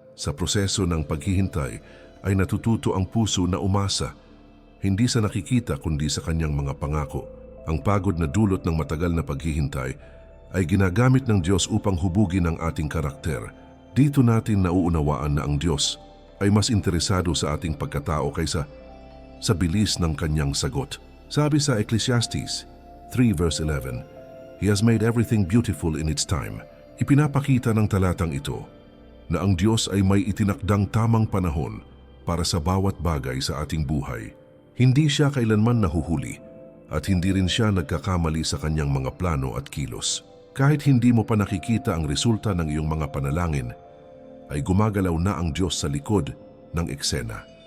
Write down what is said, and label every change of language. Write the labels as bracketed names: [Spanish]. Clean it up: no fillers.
[Filipino] Sa proseso ng paghihintay ay natututo ang puso na umasa, hindi sa nakikita kundi sa Kanyang mga pangako. Ang pagod na dulot ng matagal na paghihintay ay ginagamit ng Diyos upang hubugin ang ating karakter. Dito natin nauunawaan na ang Diyos ay mas interesado sa ating pagkatao kaysa sa bilis ng Kanyang sagot. Sabi sa [English] Ecclesiastes 3 verse 11, "He has made everything beautiful in its time." [Filipino] Ipinapakita ng talatang ito na ang Diyos ay may itinakdang tamang panahon para sa bawat bagay sa ating buhay. Hindi siya kailanman nahuhuli at hindi rin siya nagkakamali sa Kanyang mga plano at kilos. Kahit hindi mo pa nakikita ang resulta ng iyong mga panalangin, ay gumagalaw na ang Diyos sa likod ng eksena.